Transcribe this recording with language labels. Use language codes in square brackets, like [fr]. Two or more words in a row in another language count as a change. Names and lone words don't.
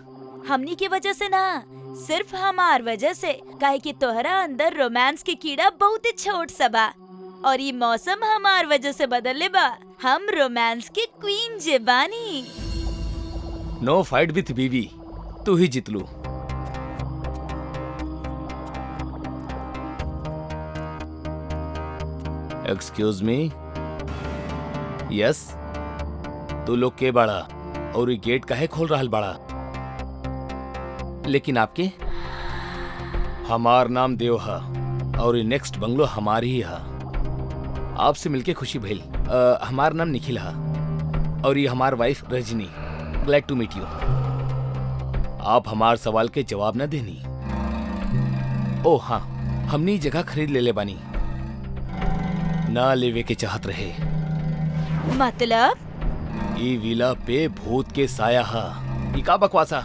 [bho] हमनी की वजह से ना, सिर्फ हमार वजह से। काहे कि तोहरा अंदर रोमांस की कीड़ा बहुत ही छोट सा बा, और ये मौसम हमार वजह से बदले बा। हम रोमांस की क्वीन जे बानी। [en] no fight with [bho] बीवी, तू ही जितलू। [en] excuse me. [bho] यस, तू लोग के बाड़ा और ये गेट काहे खोल रहा बाड़ा? लेकिन आपके? हमार नाम देव हा और ये [en] next bungalow [bho] हमारी ही हा। आपसे मिलके खुशी भइल। हमार नाम निखिल हा और ये हमार वाइफ रजनी। [en] glad to meet you. [bho] आप हमार सवाल के जवाब न देनी। ओ हाँ, हमने जगह खरीद ले बानी। ना लेवे के चाहत रहे। मतलब? ई विला पे भूत के साया हा। ई का बकवासा?